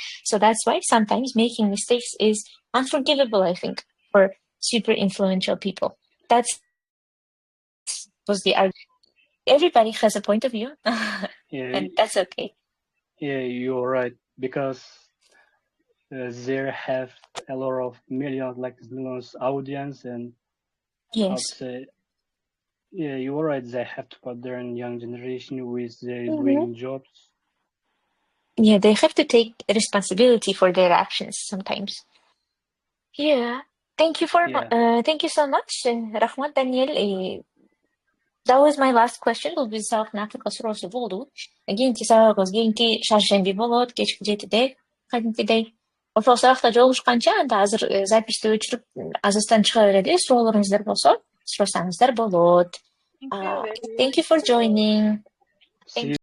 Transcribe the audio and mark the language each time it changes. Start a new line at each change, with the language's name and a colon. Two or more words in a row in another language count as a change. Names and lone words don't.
English: So that's why sometimes making mistakes is unforgivable, I think, for super influential people. That's was the argument. Everybody has a point of view, and that's okay. Yeah, you're right, because there have a lot of millions audience, and Yes. I'd say, yeah, you're right. They have to put their young generation with their doing jobs. Yeah, they have to take responsibility for their actions sometimes. Yeah. Thank you so much, Rahmat Daniel. That was my last question.
Kyrgyz: Бул биз сабактын акыркы суроосу болду. Кийинки сабагыбыз кийинки шаршемби болот, кечки 7-де, кадимкидей. Ошол сабакта жолугушканча, анда азыр записти өчүрүп, азыстан чыга берели. Суроолоруңуздар болсо, сурасаңыздар болот.
English: Thank you for joining.